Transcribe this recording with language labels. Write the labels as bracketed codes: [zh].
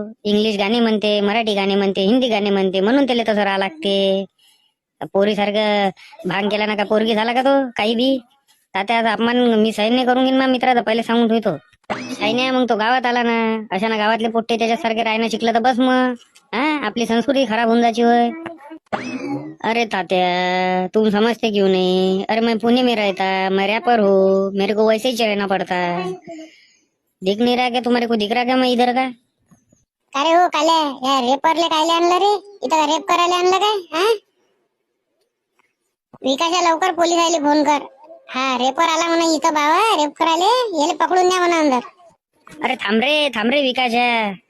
[mr] English गाणे म्हणते, मराठी गाणे म्हणते, हिंदी गाणे म्हणते, म्हणून त्याला तसं राहा लागते. पोरी सारखं भांग केला ना का पोरगी झाला का तो काही बी. तात्या अपमान मी सहन नाही करून घेईन मग मित्राचा, पहिले सांगून ठेवतो. काही नाही मग तो गावात आला ना, अशा ना गावातले पोट्टे त्याच्यासारखे राहणं शिकलं तर बस मग. हा आपली संस्कृती खराब होऊन जायची होय. [hi] अरे तात्या तुम समझते क्यों नहीं? अरे मैं पुणे में रहता, मैं रैपर हूँ, मेरे को वैसे ही रहना पड़ता है. दिख नहीं रहा क्या तुम्हारे को? दिख रहा क्या मैं इधर का? [mr] अरे हो काल्या, या रेपरले कायले आणलं रे इथं? रेप करायला आणलं काय? हा विकासच्या लवकर पोलीस आले फोन कर. हा रेपर आला म्हणा इथं बाबा रेप करायला. याला पकडून द्या म्हणा अंदर. अरे थांब रे विकास आहे.